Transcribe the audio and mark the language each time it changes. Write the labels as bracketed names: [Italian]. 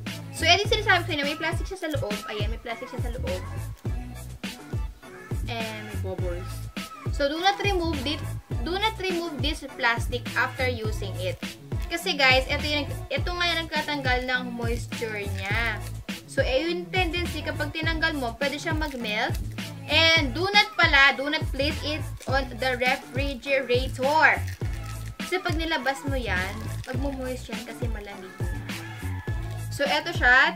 [Filipino] So, yan yung sinasabi ko na may plastic siya sa loob. Ayan, may plastic siya sa loob. [English] And may bubbles. So, do not remove this plastic after using it. [Filipino] Kasi guys, ito nga yung nagkatanggal ng moisture niya. So, yung tendency, kapag tinanggal mo, pwede siyang mag-melt. [English] And do not place it on the refrigerator. [Filipino] Kasi pag nilabas mo yan, magmumoist yan kasi malamig na. So, eto siya.